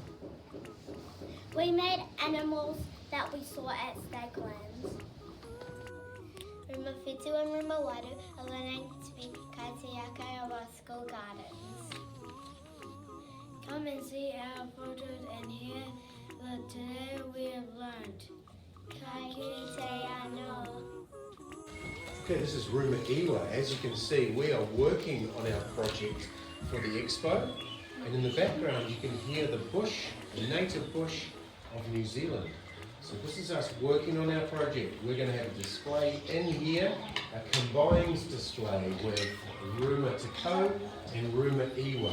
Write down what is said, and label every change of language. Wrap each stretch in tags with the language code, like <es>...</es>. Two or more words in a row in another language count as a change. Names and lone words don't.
<en>We made animals that we saw at Staglands. Ruma Whitu and Ruma Wairu are learning to be kaitiaki of our school gardens. Come and see our photos and hear that today we have learned.</en> <mi>Kai ki te anō.</mi> <en>Okay, this is Ruma Iwa. As you can see, we are working on our project for the expo, and in the background you can hear the bush, the native bush of New Zealand. So this is us working on our project. We're going to have a display in here, a combined display with Ruma Takau and Ruma Iwa.</en>